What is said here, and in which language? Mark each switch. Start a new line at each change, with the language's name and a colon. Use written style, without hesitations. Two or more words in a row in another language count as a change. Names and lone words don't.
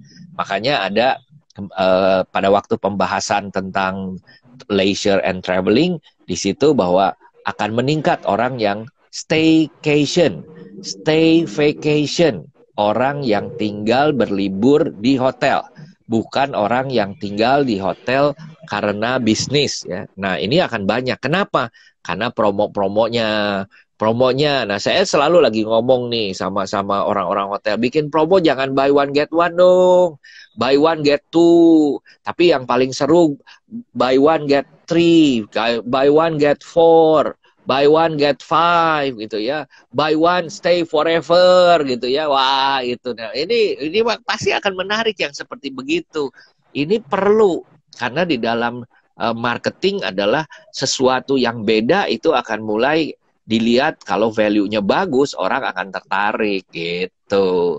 Indonesian: Makanya ada pada waktu pembahasan tentang
English: leisure and traveling,
Indonesian: di situ bahwa akan meningkat orang yang staycation,
English: stay vacation,
Indonesian: orang yang tinggal berlibur di hotel, bukan orang yang tinggal di hotel karena bisnis ya. Nah, ini akan banyak. Kenapa? Karena promo-promonya, promonya. Nah, saya selalu lagi ngomong nih sama orang-orang hotel, bikin promo jangan
English: buy one get one
Indonesian: dong.
English: Buy one get two.
Indonesian: Tapi yang paling seru
English: buy one get three, buy one get four, buy one get five
Indonesian: gitu ya.
English: Buy one stay forever
Indonesian: gitu ya. Wah, itu. Nah, ini pasti akan menarik yang seperti begitu. Ini perlu karena di dalam marketing adalah sesuatu yang beda itu akan mulai dilihat kalau value-nya bagus, orang akan tertarik gitu.